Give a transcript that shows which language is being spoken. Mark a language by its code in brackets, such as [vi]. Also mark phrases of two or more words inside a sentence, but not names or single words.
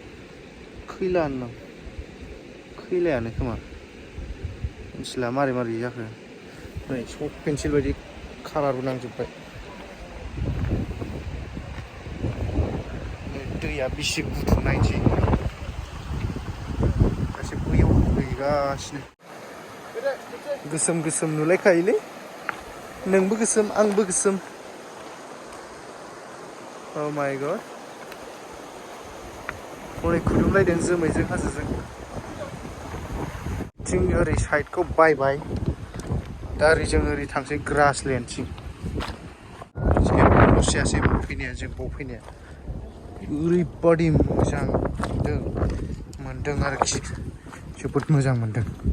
[brx] खैलायानो खोमा मिथिला मारै मारै जाखो नै [en] chalk pencil [brx] बायदि कालारबो नांजोब्बाय दैया बेसे गुदुं नायनोसै गासै बैयाव बोहैगासिनो गोसोम गोसोम नुलायखायोलै नोंबो गोसोम आंबो गोसोम [en] Oh my god [brx] हरै खुदुमलायदों जोमैजों हाजोजों थिं ओरै साइडखौ बायबाय दा ओरै थांसै ग्रासलेण्डसिम जेबो लसजायासै फैनाया जों बाव फैनाया ओरैबादि मोजां मोनदों आरोखि जोबोद मोजां मोनदों